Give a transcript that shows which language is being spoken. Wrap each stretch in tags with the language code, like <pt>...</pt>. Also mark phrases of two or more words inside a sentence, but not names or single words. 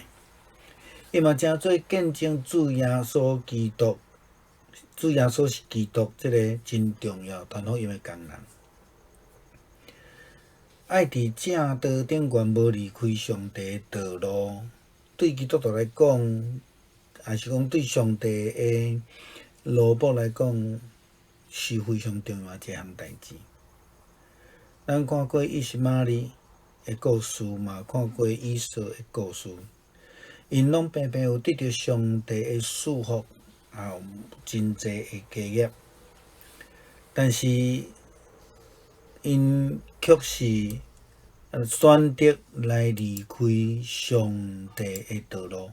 <nan>伊嘛诚做见证主耶稣基督，主耶稣是基督，这个真重要传福音的工人。爱伫正道顶悬无离开上帝的道路，对基督徒来讲，也是讲对上帝的罗卜来讲，是非常重要一项代志。咱看过以实玛利， 的故事，嘛看过以色的故事，因拢平平有得到上帝的祝福，也有真济的家业，但是因却是选择来离开上帝的道路。</nan>